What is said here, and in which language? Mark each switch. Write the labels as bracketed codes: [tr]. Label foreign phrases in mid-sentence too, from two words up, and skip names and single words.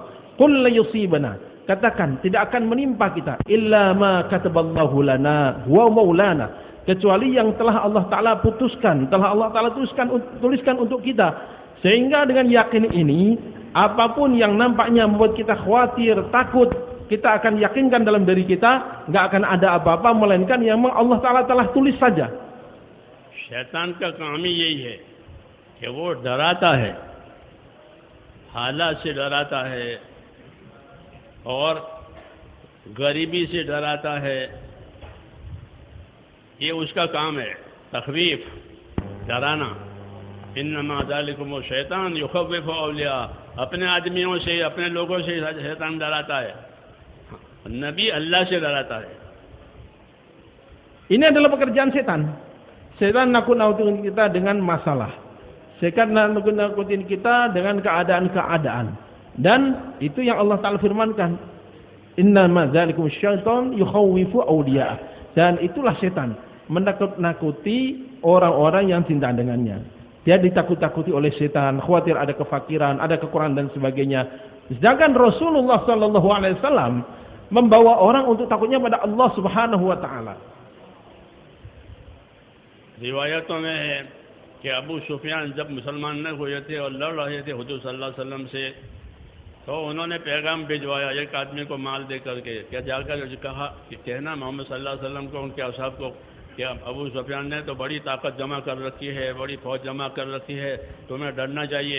[ar] قل لا يصيبنا, [id] katakan tidak akan menimpa kita [ar] إلا ما كتب الله لنا ومولانا, [id] kecuali yang telah Allah taala putuskan, telah Allah taala tuliskan untuk kita. Sehingga dengan yakin ini, apapun yang nampaknya membuat kita khawatir, takut, kita akan yakinkan dalam diri kita, nggak akan ada apa-apa melainkan yang memang Allah taala telah tulis saja. [hi] शैतान का काम ही यही है कि वो डराता है, हालात से डराता है और गरीबी से डराता है। ये उसका काम है, तखवीफ, डराना। [ar] إنما ذلكم شيطان يخوف أولياء, [hi] अपने आदमियों से, अपने लोगों से शैतान डराता है। नबी अल्लाह से डराता है। [id] Ini adalah pekerjaan setan. Setan nakut-nakutin kita dengan masalah. Setan nakut-nakutin kita dengan keadaan-keadaan. Dan itu yang Allah Ta'ala firmankan. [ar] إنما ذلكم شيطان يخوف أولياء. [id] Dan itulah setan, menakut-nakuti orang-orang yang cinta dengannya. Dia ditakut-takuti oleh setan, khawatir ada kefakiran, ada kekurangan dan sebagainya. Sedangkan Rasulullah [ar] صلى الله عليه وسلم [id] membawa orang untuk takutnya pada [ar] الله سبحانه وتعالى. [hi] रिवायतों में है कि अबू सुफियान जब मुसलमान न हुए थे और लड़ रहे थे हुजूर [ar] صلى الله عليه وسلم [hi] से, तो उन्होंने पैगाम भिजवाया एक आदमी को माल दे करके, क्या जाकर कहा कि कहना मोहम्मद [ar] صلى الله عليه وسلم [hi] को, उनके असहाब को, कि अबू सुफियान ने तो बड़ी ताकत जमा कर रखी है, बड़ी फौज जमा कर रखी है, तुम्हें डरना चाहिए।